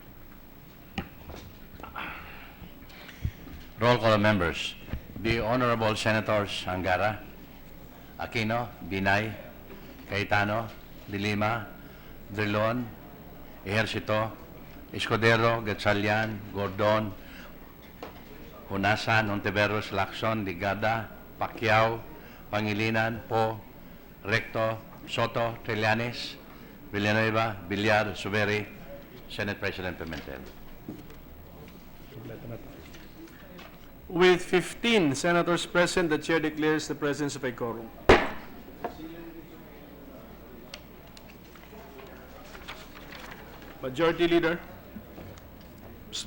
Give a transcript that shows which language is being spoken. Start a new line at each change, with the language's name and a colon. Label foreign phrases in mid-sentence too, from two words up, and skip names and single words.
English: Roll call of members. The Honorable Senators Angara, Aquino, Binay, Cayetano, De Lima, Drilon, Ejercito, Escudero, Gatchalian, Gordon, Hunasan, Ontiveros, Lacson, Ligada, Pacquiao, Pangilinan, Po, Recto, Soto, Trillanes, Villanueva, Villar, Suberi, Senate President Pimentel. With 15 senators present, the chair declares the presence of a quorum. Majority Leader. Mr.